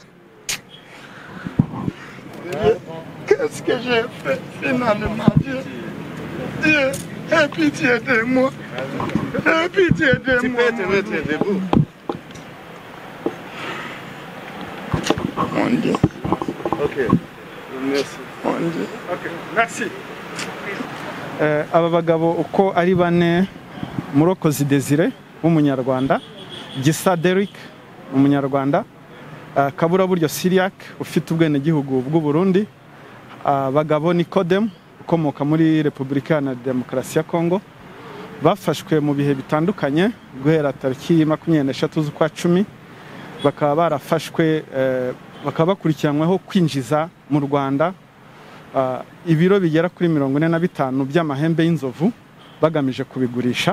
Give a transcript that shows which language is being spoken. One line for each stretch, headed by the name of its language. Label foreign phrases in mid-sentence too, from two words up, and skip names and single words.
French: Qu'est-ce que j'ai fait finalement, Dieu? Dieu, aie pitié de moi. Aie pitié de moi. Tu peux te mettre debout. Mon Dieu. Ok. Merci. Mon Dieu. Ok. Merci.
Kinyarwanda: aba bagabo uko ari bane, Murokozi Desire w'umunyarwanda, Gisa Derrick umunyarwanda, Kaburaburyo Cyriac ufite ubwenegihugu bw'u Burundi, Bagabo Nicodem ukomoka muri Repubulika ya Demokarasi ya Kongo, bafashwe mu bihe bitandukanye guhera tariki 23 z'ukwa 10, bakaba barafashwe bakaba bakurikiranyweho kwinjiza mu Rwanda ibiro bigera kuri 45 by'amahembe y'inzovu bagamije kubigurisha.